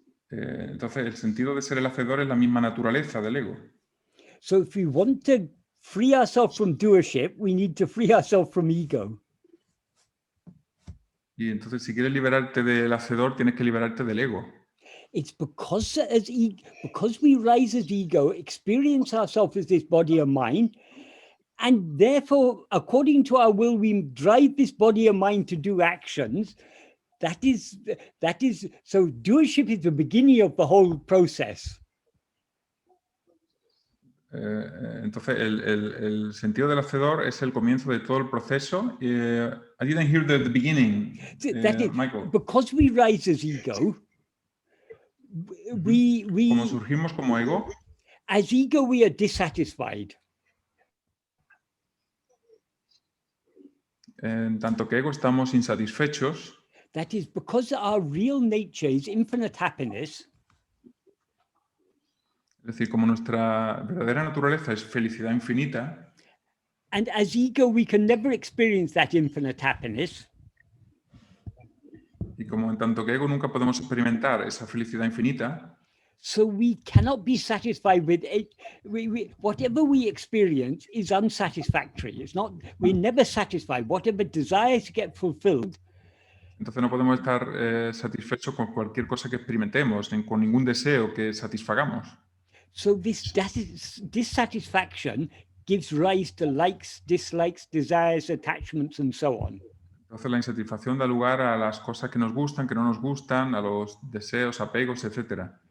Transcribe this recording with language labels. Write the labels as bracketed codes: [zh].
[es] Entonces, el sentido de ser el hacedor es la misma naturaleza del ego. [en] So if we want to free ourselves from doership, we need to free ourselves from ego. [es] Y entonces, si quieres liberarte del hacedor, tienes que liberarte del ego. [en] It's because because we rise as ego, experience ourselves as this body and mind, and therefore, according to our will, we drive this body and mind to do actions. That is so doership is the beginning of the whole process. [es] Entonces, el sentido del hacedor es el comienzo de todo el proceso. [en] I didn't hear the beginning, That is, Michael. because we rise as ego, [es] Como surgimos como ego, [en] as ego, we are dissatisfied. [es] en tanto que ego estamos insatisfechos. [en] That is because our real nature is infinite happiness. [es] Es decir, como nuestra verdadera naturaleza es felicidad infinita, [en] And as ego, we can never experience that infinite happiness. [es] y como en tanto que ego nunca podemos experimentar esa felicidad infinita, [en] So we cannot be satisfied with it. Whatever we experience is unsatisfactory. It's not, we're never satisfied. Whatever desires get fulfilled, [es] entonces no podemos estar satisfechos con cualquier cosa que experimentemos, ni con ningún deseo que satisfagamos. [en] so this dissatisfaction gives rise to likes, dislikes, desires, attachments, and so on. [es] Entonces la insatisfacción da lugar a las cosas que nos gustan, que no nos gustan, a los deseos, apegos, etcétera.